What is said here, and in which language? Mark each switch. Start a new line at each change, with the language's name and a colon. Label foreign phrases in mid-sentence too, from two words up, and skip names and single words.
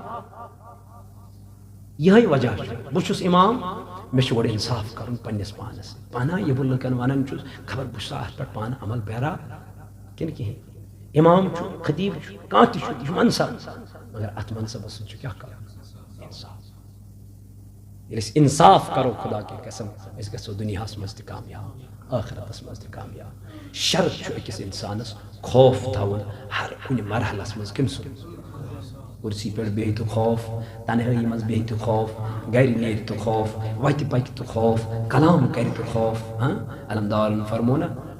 Kashmiri: یِہوے وجہ چھُ بہٕ چھُس امام مےٚ چھُ گۄڈٕ انصاف کرُن پننِس پانس پانہ یہِ بہٕ لُکن ونان چھُس خبر بہٕ چھُسا اتھ پٮ۪ٹھ پانہٕ عمل پیرا کِنہٕ کِہیٖنۍ امام چھُ خطیب چھُ کانٛہہ تہِ چھُ یہِ چھُ منصب مگر اتھ منصبس سۭتۍ چھُ کیٛاہ کرُن انصاف ییٚلہِ أسۍ انصاف کرو
Urdu: خدا کی قسم
Kashmiri: أسۍ گژھو دُنیاہس منٛز تہِ کامیاب ٲخرتس منٛز تہِ کامیاب شرط چھُ أکِس انسانس خوف تھاوُن ہر کُنہِ مرحلس منٛز کٔمۍ سُنٛد کُرسی پٮ۪ٹھ بیٚہہِ تہِ خوف تنہٲیی منٛز بیٚہہِ تہِ خوف گرِ نیرِ تہِ خوف وتہِ پکہِ تہِ خوف کلام کرِ تہِ خوف علمدارن فرمو نا